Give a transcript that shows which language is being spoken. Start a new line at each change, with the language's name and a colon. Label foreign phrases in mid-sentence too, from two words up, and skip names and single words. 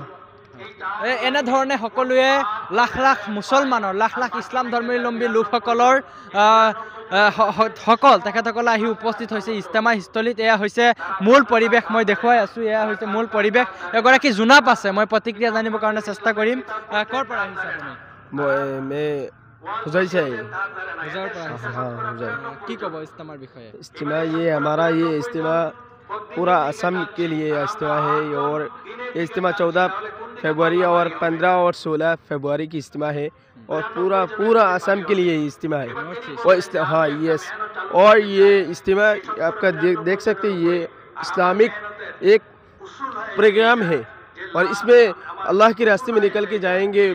Assamese: এনেধৰণে সকলোৱে লাখ লাখ মুছলমানৰ, লাখ লাখ ইছলাম ধৰ্মাৱলম্বী লোকসকলৰ তেখেতসকলে আহি উপস্থিত হৈছে ইস্তেমা স্থলীত। এয়া হৈছে মূল পৰিৱেশ, মই দেখুৱাই আছোঁ। এয়া হৈছে মূল পৰিৱেশ। এগৰাকী জোনাপ আছে, মই প্ৰতিক্ৰিয়া জানিবৰ কাৰণে চেষ্টা কৰিম। ক'ৰ পৰা আহিছে আপুনি?
Hindi: मैं हुजैर से
Assamese: হোজাইৰ পৰা আহিছে।
Hindi: हाँ हुजैर।
Assamese: কি ক'ব ইস্তেমাৰ বিষয়ে?
Hindi: इज्तिमा ये हमारा ये इज्तिमा पूरा असम के लिए इज्तिमा है और ये इज्तिमा 14 फरवरी और 15 और 16 फरवरी की इज्तिमा है और पूरा असम के लिए इज्तिमा है। और हाँ यस और ये इज्तिमा आपका देख सकते हैं, ये इस्लामिक एक प्रोग्राम है और इसमें अल्लाह के रास्ते में निकल के जाएंगे।